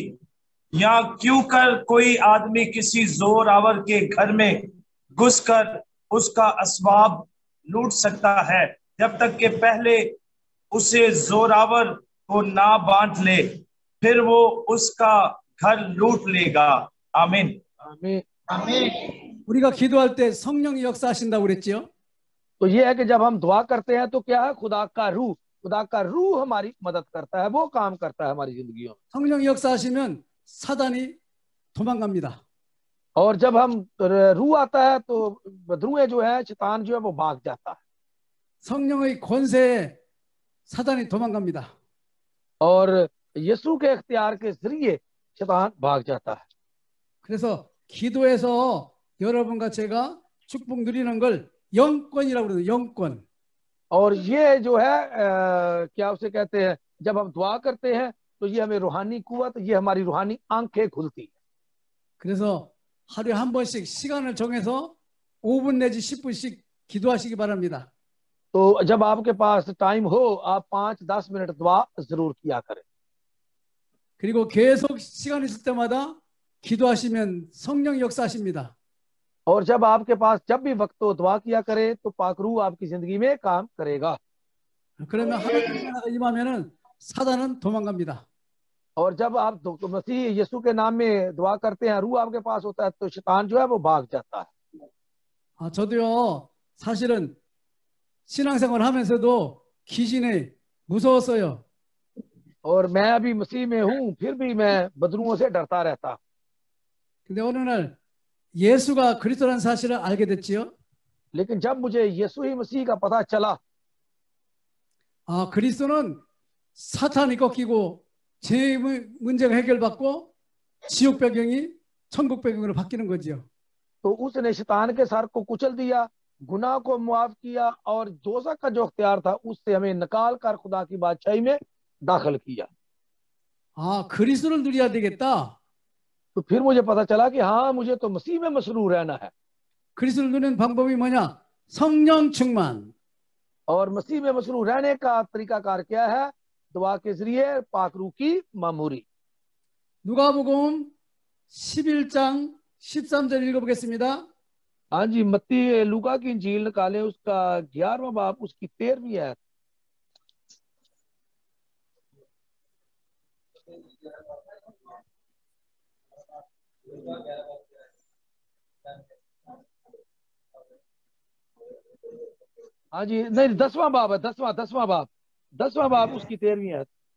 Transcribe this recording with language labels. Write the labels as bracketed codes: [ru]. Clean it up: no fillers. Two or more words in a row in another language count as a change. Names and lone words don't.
[hi] या क्यों कर कोई आदमी किसी जोरावर के घर में घुसकर उसका असबाब लूट सकता है जब तक कि पहले उसे जोरावर को ना बांट ले, फिर वो उसका घर लूट लेगा। आमीन। आमीन। आमीन। [ko] 우리가 기도할 때 성령이 역사하신다고 그랬지요? [hi] तो ये है कि जब हम दुआ करते हैं तो क्या है? खुदा का रूह हमारी मदद करता है, वो काम करता है हमारी जिंदगियों में। [ko] 성령이 역사하시면 사단이 도망갑니다. [hi] और जब हम रूह आता है तो बदरूहें जो है, शैतान जो है वो भाग जाता है। [ko] 성령의 권세에 사단이 도망갑니다. [hi] और यीशु के इख्तियार के जरिए शैतान भाग जाता है। [ko] 그래서 기도해서 여러분과 제가 축복 누리는 걸 영권이라고 그러죠. 영권. [hi] और ये जो है क्या उसे कहते हैं, जब हम दुआ करते हैं तो ये हमें रूहानी कुव्वत, ये हमारी रूहानी आंखें खुलती है। [ko] 그래서 하루에 한 번씩 시간을 정해서 5분 내지 10분씩 기도하시기 바랍니다. [hi] तो जब आपके पास टाइम हो, आप 5-10 मिनट दुआ जरूर किया करें। [ko] 그리고 계속 시간 있을 때마다 기도하시면 성령 역사하십니다. [hi] और जब आपके पास जब भी वक्त हो, दुआ किया करे तो पाक रूह आपकी जिंदगी में काम करेगा। [ko] 그러면 하나님의 나라가 임하면은 사단은 도망갑니다. [hi] और जब आप मसीह यीशु के नाम में दुआ करते हैं, रूह आपके पास होता है, तो शैतान जो है वो भाग जाता है। [ko] 저도요 사실은 신앙생활 하면서도 귀신에 무서웠어요. [hi] और मैं अभी मसीह में हूँ, फिर भी मैं बदरूहों से डरता रहता। [ko] 근데 어느 날 예수가 그리스도라는 사실을 알게 됐지요. [hi] लेकिन जब मुझे यीशु ही मसीह का पता चला, [ko] 그리스도는 사탄이 꺾이고 죄의 문제가 해결받고 지옥 배경이 천국 배경으로 바뀌는 거지요. [hi] तो उसने शैतान के सर को कुचल दिया गुनाह को मुआफ किया और दोज़ख का जो अख्तियार था उससे हमें निकाल कर खुदा की बादशाही में दाखिल किया। [ko] 아, 그리스도를 누려야 되겠다. तो फिर मुझे पता चला कि हाँ, मुझे तो मसीह में मसरूर रहना है। 그리스도를 누리는 방법이 뭐냐? 성령 충만. [hi] और मसीह में मसरूर रहने का तरीकाकार क्या है? दुआ के जरिए पाकरू की मामूरी। [ko] 누가복음 11장 13절 읽어보겠습니다. [hi] हाँ जी, मत्ती लूका की इंजील निकाले, उसका 11वां बाब, उसकी 13वीं आयत। हाँ जी, नहीं, 10वां बाब है, 10वां बाब उसकी 13वीं आयत।